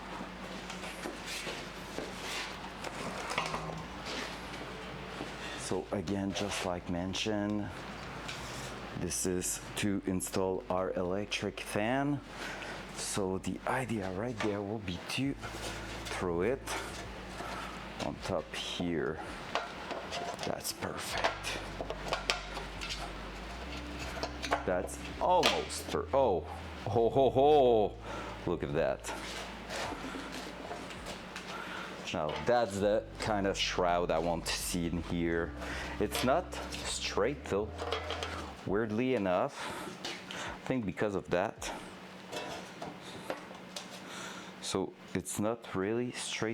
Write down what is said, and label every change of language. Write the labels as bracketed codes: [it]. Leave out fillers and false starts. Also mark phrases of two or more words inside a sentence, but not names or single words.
[en] So again, just like mentioned, this is to install our electric fan. So the idea right there will be to throw it on top here. That's perfect. That's almost oh, ho, ho, ho. Look at that. Now that's the kind of shroud I want to see in here. It's not straight though, weirdly enough. I think because of that. So it's not really straight.